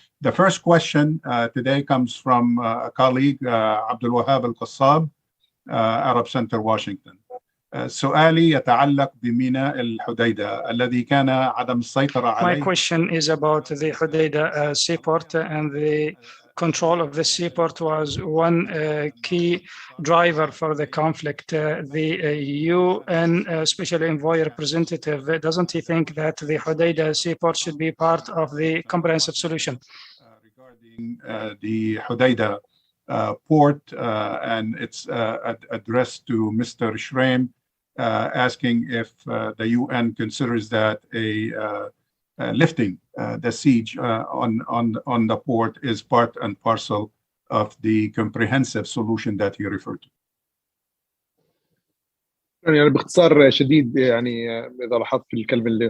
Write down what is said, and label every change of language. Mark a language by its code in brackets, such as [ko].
[en] The first question today comes from a colleague, Abdul Al-Qassab, Arab Center, Washington. [ar] سؤالي يتعلق بميناء الحديدة الذي كان عدم السيطرة عليه. [en] My question is about the Hudaydah seaport, and the control of the seaport was one key driver for the conflict. The UN Special Envoy representative, doesn't he think that the Hudaydah seaport should be part of the comprehensive solution? Regarding the Hudaydah port, and it's addressed to Mr. Shraim, asking if the UN considers that a lifting the siege on the port is part and parcel of the comprehensive solution that he referred to. [ar] يعني باختصار شديد يعني إذا لاحظت في الكلمة اللي